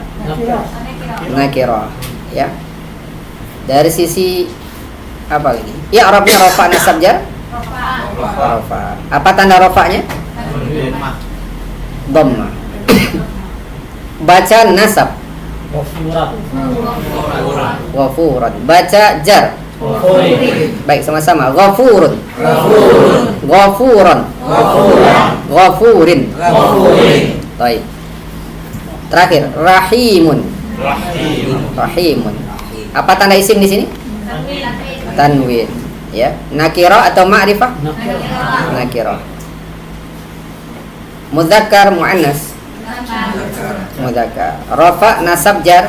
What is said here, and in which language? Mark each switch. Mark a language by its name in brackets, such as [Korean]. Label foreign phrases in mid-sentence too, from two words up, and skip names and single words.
[Indonesian] Nakirah. Ya. Dari sisi apa lagi? Ya Arabnya rafa nasab jar? Rafa. Apa tanda rafanya? Dhamma. Baca nasab. Ghafuran. Baca jar. Baik, sama-sama. Ghafurun. [Arabic] Ghafuran. Ghafurin. [Indonesian] Baik. Terakhir, rahimun. Rahimun. Apa tanda isim di sini? Tanwin. Ya, nakirah atau ma'rifah? Nakirah. Mudzakkar muannas. Mudzakkar. Rafa nasab jar.